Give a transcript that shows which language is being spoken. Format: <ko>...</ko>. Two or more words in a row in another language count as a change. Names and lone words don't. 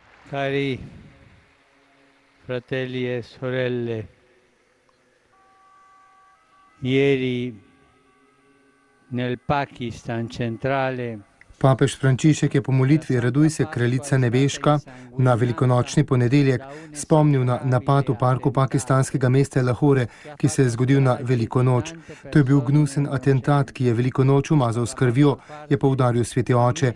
<it>Cari fratelli e sorelle, ieri nel Pakistan centrale</it> <sl>Papež Frančišek je po molitvi Raduj se, kraljica nebeška, na velikonočni ponedeljek spomnil na napad v parku pakistanskega mesta Lahore, ki se je zgodil na veliko noč. To je bil gnusen atentat, ki je veliko noč umazal s krvjo, je poudaril sveti oče.</sl>